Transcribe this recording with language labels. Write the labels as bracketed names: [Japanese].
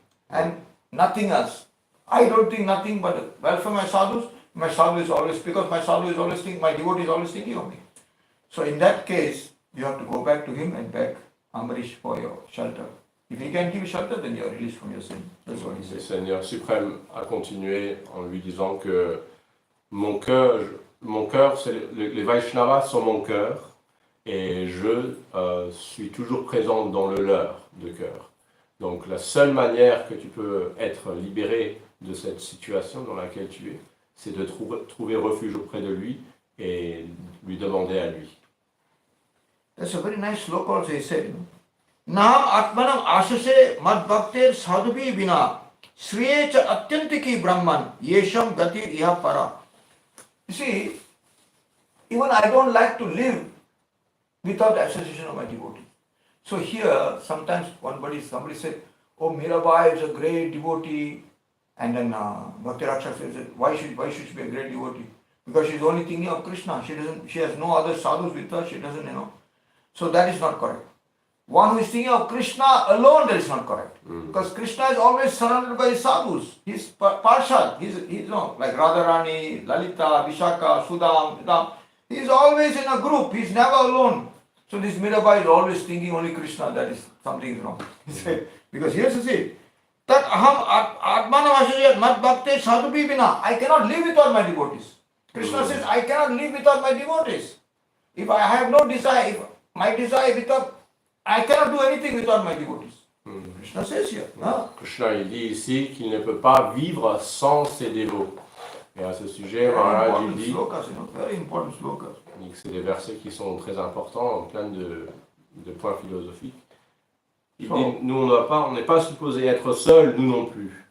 [English] And nothing else. I don't think nothing but the welfare of my sadhus. My sadhu is always, because my sadhu is always thinking, my devotee is always thinking of me. So in that case, you have to go back to him and beg Ambarish for your shelter. If he can give you shelter, then you are released from your sin. That's what he [French] Le [English] says. [French] Seigneur suprême a continué en lui disant que mon cœur, les Vaishnavas sont mon cœur, et je suis toujours présent dans le leur de cœur. Donc la seule manière que tu peux être libéré de cette situation dans laquelle tu es, c'est de trouver refuge auprès de lui et lui demander à lui. [English] That's a very nice sloka also he said. [Sanskrit] नाम आत्मनम आशसे मद भक्तेर साधुभी बिना श्रेय च अत्यंतिकी ब्रह्मन येषम गति यह para. [English] You see, even I don't like to live without the association of my devotee. So here, sometimes somebody said, "Oh, Mirabai is a great devotee," and then Bhakti Rakshak says, "Why should she be a great devotee? Because she's only thinking of Krishna. She has no other sadhus with her. She doesn't. So that is not correct. One who is thinking of Krishna alone, that is not correct. Because Krishna is always surrounded by his sadhus. He's partial. He's like Radharani, Lalita, Vishaka, Sudam. He's always in a group. He's never alone. So this Mirabai is always thinking only Krishna. That is something wrong. Because here's the thing. That [Sanskrit] aham atmanam ashayat mat bhakte sadhubi bina. [English] I cannot live without my devotees. Krishna says, I cannot live without my devotees. If I have no desire, if my desire without, I cannot do anything without my devotees. Krishna says here. [French] Krishna il dit ici qu'il ne peut pas vivre sans ses dévots. Et à ce sujet, Maharaj il dit [English] Very important slokas. [French] que c'est des versets qui sont très importants, plein de points philosophiques. Il dit, nous on n'est pas supposé être seul, nous non plus.